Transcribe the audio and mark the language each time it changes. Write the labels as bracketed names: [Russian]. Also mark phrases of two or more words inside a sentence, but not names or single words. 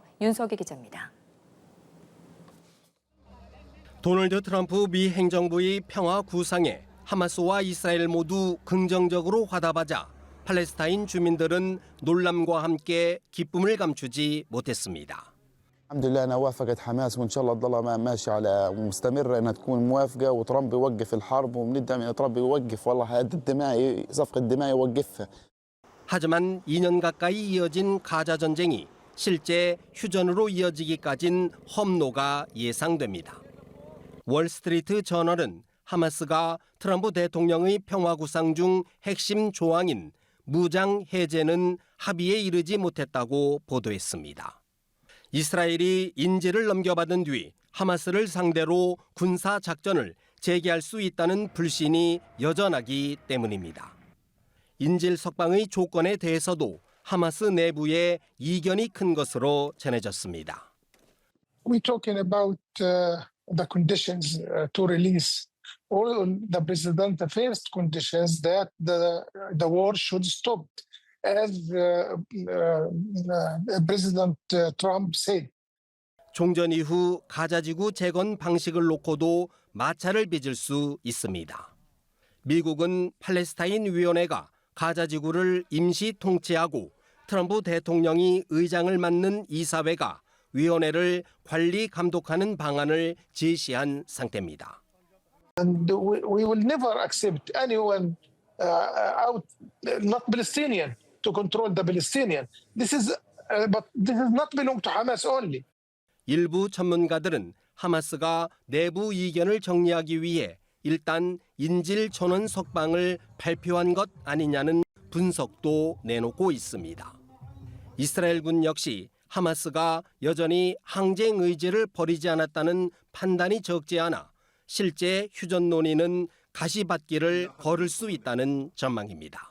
[Korean] 윤석희 기자입니다. 도널드 트럼프 미 행정부의 평화 구상에 하마스와 이스라엘 모두 긍정적으로 화답하자 팔레스타인 주민들은 놀람과 함께 기쁨을 감추지 못했습니다. [Arabic] الحمد لله انها وافقت حماس وان شاء الله تضلها ماشيه على ومستمره انها تكون موافقه وترامب يوقف الحرب وبندعم ان ترامب يوقف والله هذه الدماء صفقه الدماء يوقفها. [Korean] 하지만 2년 가까이 이어진 가자 전쟁이 실제 휴전으로 이어지기까진 험로가 예상됩니다. 월스트리트 저널은 하마스가 트럼프 대통령의 평화 구상 중 핵심 조항인 무장 해제는 합의에 이르지 못했다고 보도했습니다. 이스라엘이 인질을 넘겨받은 뒤 하마스를 상대로 군사 작전을 재개할 수 있다는 불신이 여전하기 때문입니다. 인질 석방의 조건에 대해서도 하마스 내부에 이견이 큰 것으로 전해졌습니다. [English] We're talking about the conditions to release all the president. The first conditions that the war should stop, as President Trump said. [Korean] 종전 이후 가자지구 재건 방식을 놓고도 마찰을 빚을 수 있습니다. 미국은 팔레스타인 위원회가 가자지구를 임시 통치하고 트럼프 대통령이 의장을 맡는 이사회가 위원회를 관리 감독하는 방안을 제시한 상태입니다. [English] And we will never accept anyone out, not Palestinian, to control the Palestinian. But this is not belong to Hamas only. [Korean] 일부 전문가들은 하마스가 내부 이견을 정리하기 위해 일단 인질 전원 석방을 발표한 것 아니냐는 분석도 내놓고 있습니다. 이스라엘군 역시 하마스가 여전히 항쟁 의지를 버리지 않았다는 판단이 적지 않아 실제 휴전 논의는 가시밭길을 걸을 수 있다는 전망입니다.